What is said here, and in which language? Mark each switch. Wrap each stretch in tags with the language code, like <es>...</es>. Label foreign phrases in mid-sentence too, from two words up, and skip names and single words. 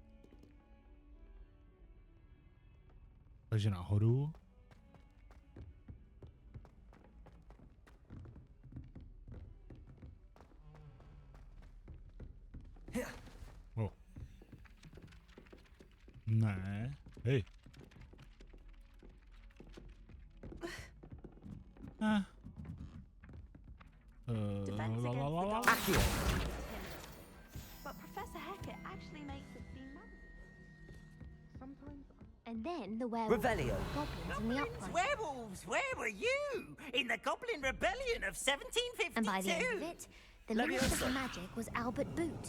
<cs>Takže nahoru. O. Ne. Hej.</cs> <en>Defense La, la, la, la. against the goblins. But Professor Hecat actually makes it seem magical. Sometimes. And then the werewolves, Revelio. goblins, and the Goblins, upright. werewolves, where were you? In the Goblin Rebellion of 1752? And by the end of it, the last of the magic was Albert Boot.</en>